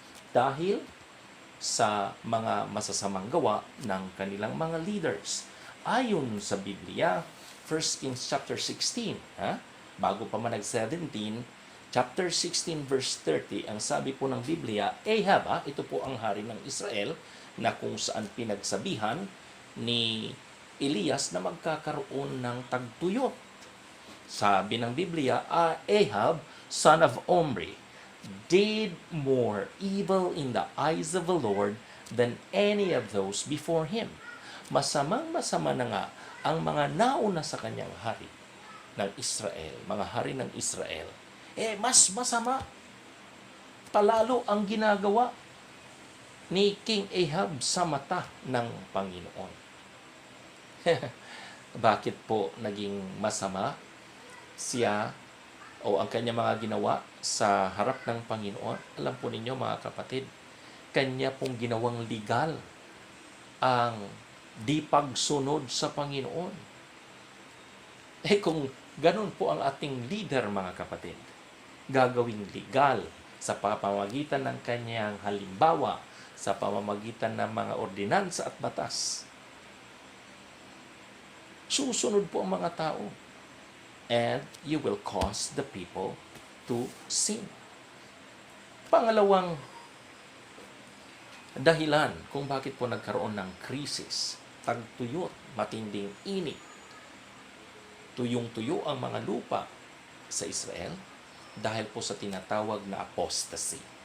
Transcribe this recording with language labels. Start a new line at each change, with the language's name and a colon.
Filipino: Dahil sa mga masasamang gawa ng kanilang mga leaders. Ayon sa Biblia, 1 Kings chapter 16, bago pa man nag-17, chapter 16 verse 30, ang sabi po ng Biblia, Ahab, ito po ang hari ng Israel, na kung saan pinagsabihan ni Elias na magkakaroon ng tagtuyot. Sabi ng Biblia,
English: Ahab, son of Omri, did more evil in the eyes of the Lord than any of those before him.
Filipino: Masamang-masama na nga ang mga nauna sa kanyang hari ng Israel, mga hari ng Israel. Mas masama palalo ang ginagawa ni King Ahab sa mata ng Panginoon. Bakit po naging masama siya o ang kanya mga ginawa sa harap ng Panginoon? Alam po ninyo mga kapatid, kanya pong ginawang legal ang di pagsunod sa Panginoon. Kung ganun po ang ating leader mga kapatid, gagawing legal sa pamamagitan ng kanyang halimbawa, sa pamamagitan ng mga ordinansa at batas, susunod po ang mga tao.
English: And you will cause the people to sin.
Filipino: Pangalawang dahilan kung bakit po nagkaroon ng krisis, tagtuyot, matinding init, tuyong-tuyo ang mga lupa sa Israel dahil po sa tinatawag na apostasy.